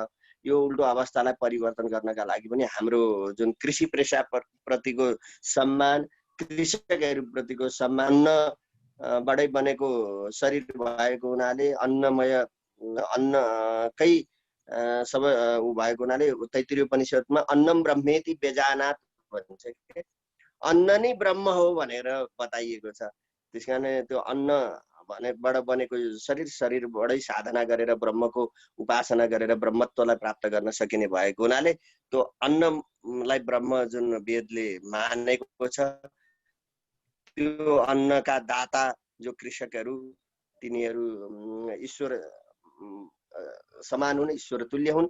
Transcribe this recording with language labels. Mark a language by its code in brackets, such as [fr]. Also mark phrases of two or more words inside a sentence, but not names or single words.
[ne] यो उल्टो अवस्थालाई परिवर्तन गर्नका लागि पनि हाम्रो जुन कृषि पेशा प्रतिको सम्मान, कृषकहरूप्रतिको सम्मान, अन्नबाटै बनेको शरीर भएको हुनाले, अन्नकै सबै ऊ भएको हुनाले तैत्तिरीय उपनिषदमा [sa] अन्नम ब्रह्मेति बेजानात [ne] भन्छ। अन्न नै ब्रह्म हो भनेर बताइएको छ। त्यसकारण त्यो अन्न भनेबाट बनेको शरीरबाटै साधना गरेर ब्रह्मको उपासना गरेर ब्रह्मत्वलाई प्राप्त गर्न सकिने भएको हुनाले त्यो अन्नलाई ब्रह्म जुन वेदले मानेको छ त्यो अन्नका दाता जो कृषकहरू तिनीहरू ईश्वर समान हुन्, ईश्वर तुल्य हुन्।